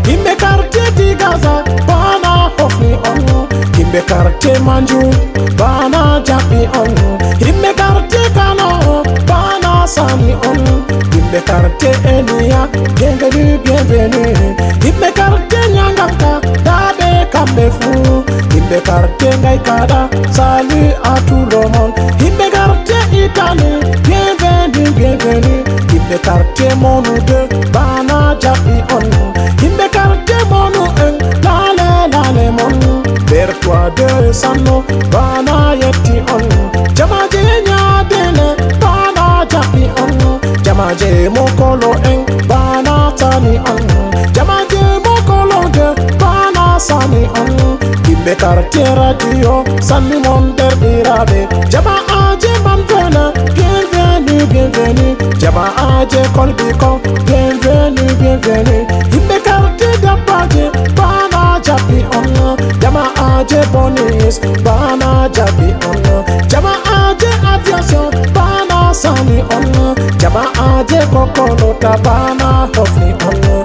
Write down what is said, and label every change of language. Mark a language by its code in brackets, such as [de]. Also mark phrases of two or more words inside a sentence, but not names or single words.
[ff] Himbe quartier di Gaza, bana hofni on, himbe quartier Manju, bana japi on, himbe quartier Kano, bana sani on, himbe quartier Enia, [fr] bienvenue, bienvenue, [ff] himbe quartier Nyanganga, dabe kambe fu, himbe quartier Ngaikada, [fr] salut à tout le monde, [ff] himbe quartier Italie, [fr] bienvenue, bienvenue, [ff] himbe quartier Monu deux, bana japi on, himbe quartier Monu un, lale lale mon, Bertwa deux Sano, bana yetti on, Jamaje Nyadele, bana japi on, Jamaje Mokolo en, bana tani on, Jamaje Mokolo de, bana sani on, himbe quartier radio, sani mon derɗiraɓe, Jama aje man vele, [fr] bienvenue, bienvenue, [ff] Jama aje kolbi ko, [fr] bienvenue, bienvenue, [ff] himbe quartier dabbaje, bana japi on, Jama aje bonis, bana japi on, Jama aje aviation, bana sani on, Jama aje kokolota, bana hofni on,